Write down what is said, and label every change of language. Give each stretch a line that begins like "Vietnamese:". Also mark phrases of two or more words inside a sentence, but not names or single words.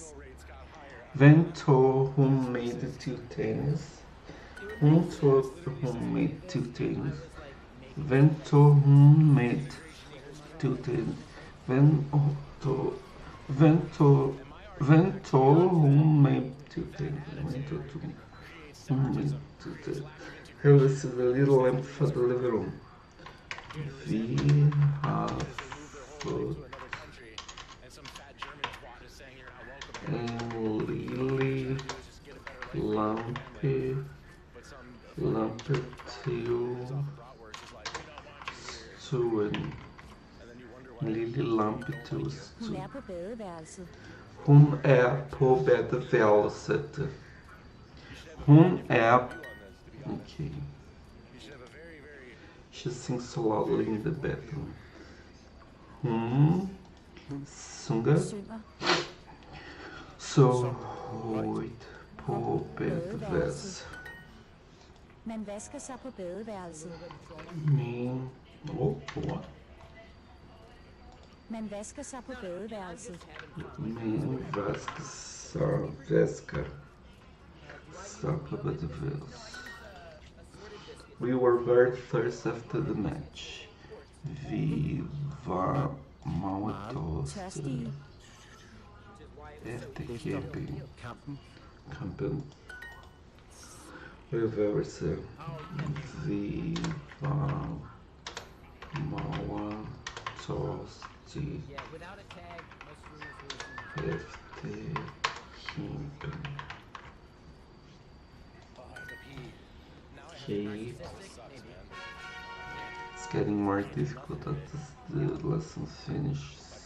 Danish: Hvem tog hun med til tennis? Hun tog hun med til tennis. Hvem tog hun med til tennis? Hvem tog hun med til tennis?
English: Here is the little lamp for the living room. We have
Danish: fått en lille lampe til stuen. En lille lampe til Hun stuen. er på badeværelset. Hun er på badeværelset. Hun er... Okay.
English: She sings so loudly in the bathroom.
Danish: Hun synger Synger så højt på badeværelset. Man vasker sig på badeværelset. Men... Man vasker sig på badeværelset. Men vasker sig på badeværelset.
English: We were very thirsty after the match.
Danish: Vi var meget tørstige efter kampen.
English: Reverse.
Danish: Vi var meget tørstige efter kampen.
English: Okay. It's getting more difficult as the lesson finishes.